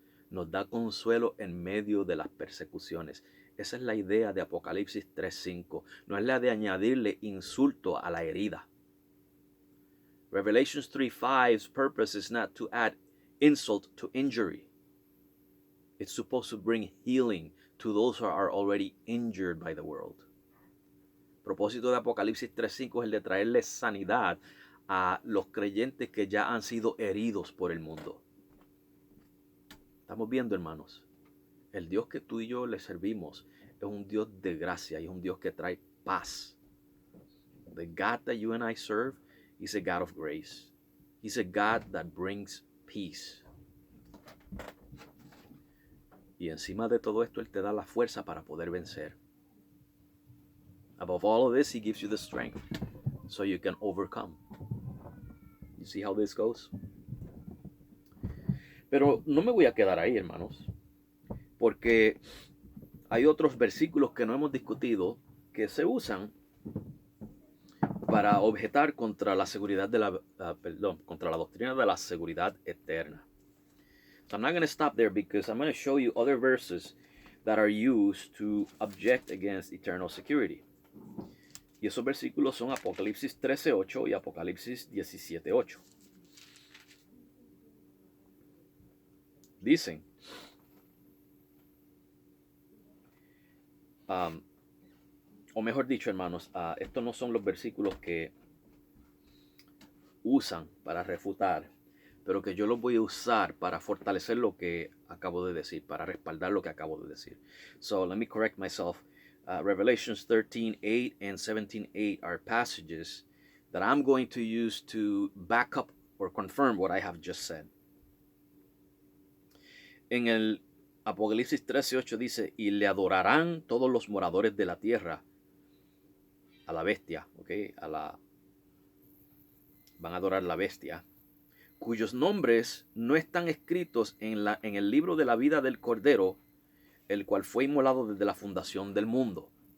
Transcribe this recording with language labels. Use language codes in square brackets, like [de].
[es] Nos da consuelo en medio de las persecuciones. Esa es la idea de Apocalipsis 3:5. No es la de añadirle insulto a la herida. [en] Revelation 3:5's purpose is not to add insult to injury. It's supposed to bring healing to those who are already injured by the world. [es] El propósito de Apocalipsis 3:5 es el de traerle sanidad a los creyentes que ya han sido heridos por el mundo. Estamos viendo, hermanos, el Dios que tú y yo le servimos es un Dios de gracia y es un Dios que trae paz. [en] The God that you and I serve is a God of grace. He's a God that brings peace. [es] Y encima de todo esto, Él te da la fuerza para poder vencer. [en] Above all of this, He gives you the strength so you can overcome. You see how this goes? [es] Pero no me voy a quedar ahí, hermanos, porque hay otros versículos que no hemos discutido que se usan para objetar contra la seguridad de contra la doctrina de la seguridad eterna. [en] So I'm not going to stop there because I'm going to show you other verses that are used to object against eternal security. [es] Y esos versículos son Apocalipsis 13:8 y Apocalipsis 17:8. Dicen, o mejor dicho, hermanos, estos no son los versículos que usan para refutar, pero que yo los voy a usar para fortalecer lo que acabo de decir, para respaldar lo que acabo de decir. [en] So let me correct myself. Revelations 13:8 and 17:8 are passages that I'm going to use to back up or confirm what I have just said. [es] En el Apocalipsis 13:8 dice, y le adorarán todos los moradores de la tierra a la bestia, ¿ok? Van a adorar la bestia, cuyos nombres no están escritos en el libro de la vida del Cordero, el cual fue inmolado desde la fundación del mundo.